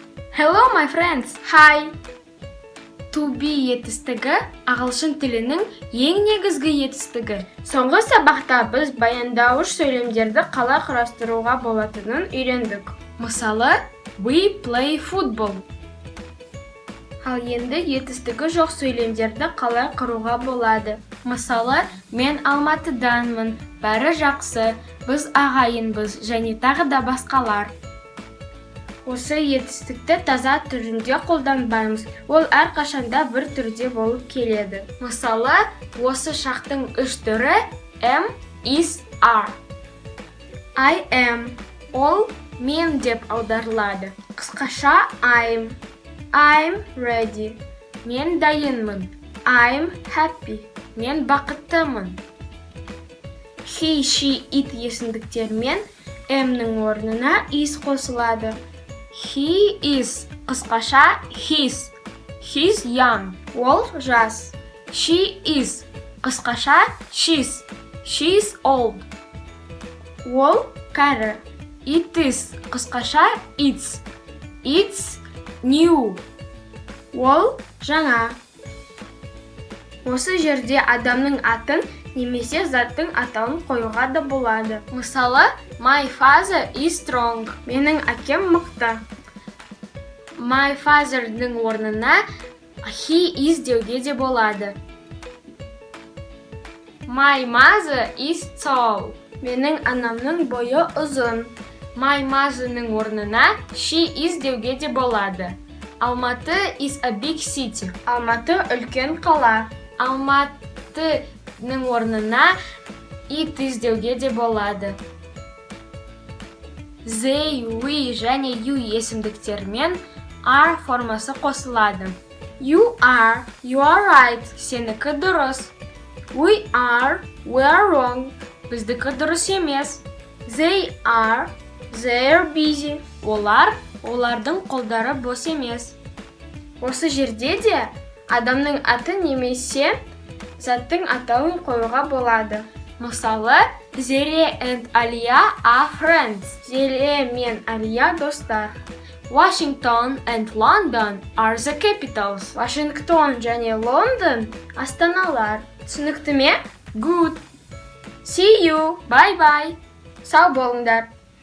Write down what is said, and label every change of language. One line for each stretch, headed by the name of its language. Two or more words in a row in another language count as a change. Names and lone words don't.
English: Hello my friends. Hi. To be
Kazakh: етістігі ағылшын тілінің ең негізгі етістігі. Соңғы сабақта біз баяндауыш сөйлемдерді қалай құрастыруға болатынын үйрендік. Мысалы,
English: we play football.
Kazakh: Ал енді етістігі жоқ сөйлемдерді қалай құруға болады. Мысалы, мен Алматыданмын, бәрі жақсы, біз ағайынбыз және тағы да басқалар. Осы етістікті таза түрінде қолданбаймыз. Ол әрқашанда бір түрде болып келеді. Мысалы, осы шақтың үш түрі
English: am, is, are. I am.
Kazakh: Ол мен деп аударылады.
English: Қысқаша I'm ready.
Kazakh: Мен дайынмын.
English: I'm happy.
Kazakh: Мен бақыттымын.
English: He, she, it
Kazakh: есімдіктермен am-нің орнына is қосылады.
English: He is, қысқаша his. He's young.
Kazakh: Ол жас.
English: She is, қысқаша she's. She's old.
Kazakh: Ол кәрі.
English: It is, қысқаша it's. It's new.
Kazakh: Ол жаңа. Осы жерде адамның атын немесе заттың атауын қоюға да болады. Мысалы,
English: my father is strong.
Kazakh: Менің әкем мықты.
English: My father'ның
Kazakh: орнына
English: he is
Kazakh: деуге де болады.
English: My mother is tall.
Kazakh: Менің анамның бойы ұзын.
English: My mother'ның
Kazakh: орнына
English: she is
Kazakh: деуге де болады.
English: Алматы is a big city.
Kazakh: Алматы үлкен қала. Алматының орнына
English: it is
Kazakh: деуге де болады.
English: They, we
Kazakh: және you есімдіктермен are формасы қосылады.
English: You are right.
Kazakh: Сенікі дұрыс.
English: We are wrong.
Kazakh: Біздікі дұрыс емес.
English: They are busy.
Kazakh: Олардың қолдары бос емес. Осы жерде де адамның аты немесе заттың атауын қоюға болады.
English: Мысалы, Зере and Алия are friends.
Kazakh: Зере мен Алия достар.
English: Washington and London are the capitals.
Kazakh: Вашингтон және Лондон астаналар. Түсінікті ме?
English: Good. See you. Bye bye.
Kazakh: Сау болыңдар.